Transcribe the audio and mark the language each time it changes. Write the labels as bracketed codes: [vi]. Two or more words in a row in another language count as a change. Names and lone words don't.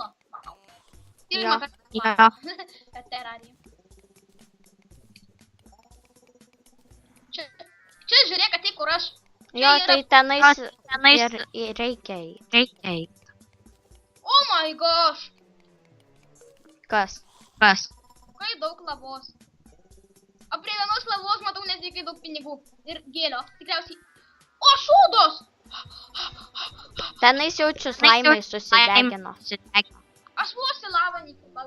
[lt] Pirmą kartą. Terarija. Čia žiūrėk, ateik, kur aš. Jo, tai tenais ir reikia eiti. [en] Oh my gosh. [lt] Kas? Kai daug lavos. O prie vienos lavos matau netikai daug pinigų. Ir gėlio. Tikriausiai. O, šūdos! Tenais jaučiu slaimai susidegino. Aš vos į lavą neįkritau.